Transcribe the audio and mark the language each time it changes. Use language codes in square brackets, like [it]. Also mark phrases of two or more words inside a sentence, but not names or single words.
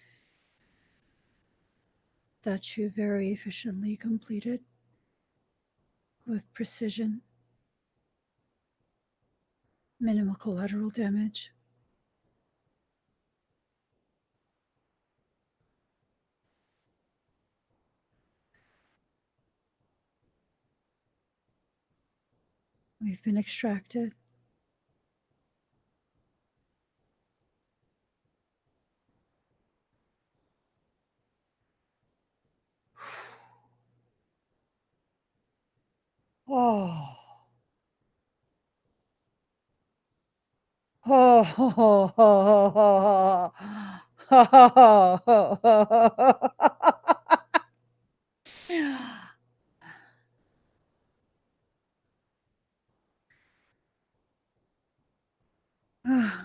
[en] that you very efficiently completed with precision, minimal collateral damage. We've been extracted. Oh. Oh, ho, ho, ho, ho, ho, ho, ho, ho, ho.